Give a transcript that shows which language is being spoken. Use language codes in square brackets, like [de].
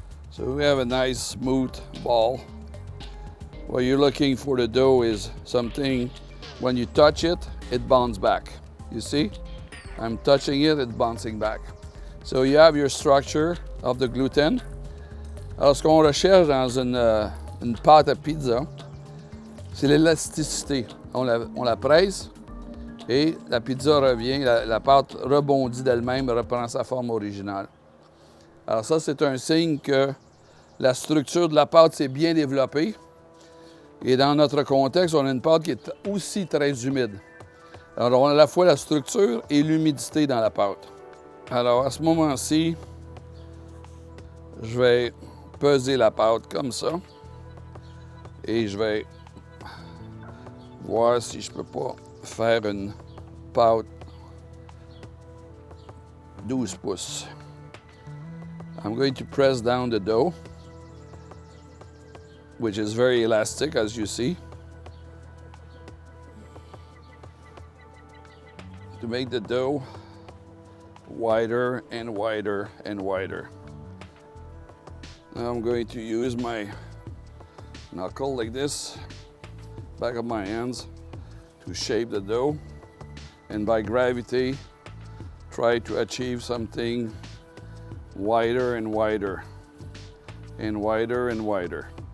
[en] So we have a nice smooth ball. What you're looking for the dough is something, when you touch it, it bounces back. You see? I'm touching it, it's bouncing back. So you have your structure of the gluten. [fr] Alors ce qu'on recherche dans une pâte à pizza, c'est l'élasticité. On la presse. Et la pizza revient, la pâte rebondit d'elle-même, reprend sa forme originale. Alors ça, c'est un signe que la structure de la pâte s'est bien développée. Et dans notre contexte, on a une pâte qui est aussi très humide. Alors on a à la fois la structure et l'humidité dans la pâte. Alors à ce moment-ci, je vais peser la pâte comme ça. Et je vais voir si je peux pas faire une pâte 12 pouces. [en] I'm going to press down the dough which is very elastic, as you see, to make the dough wider and wider and wider. Now I'm going to use my knuckle like this, back of my hands, to shape the dough, and by gravity try to achieve something wider and wider and wider and wider.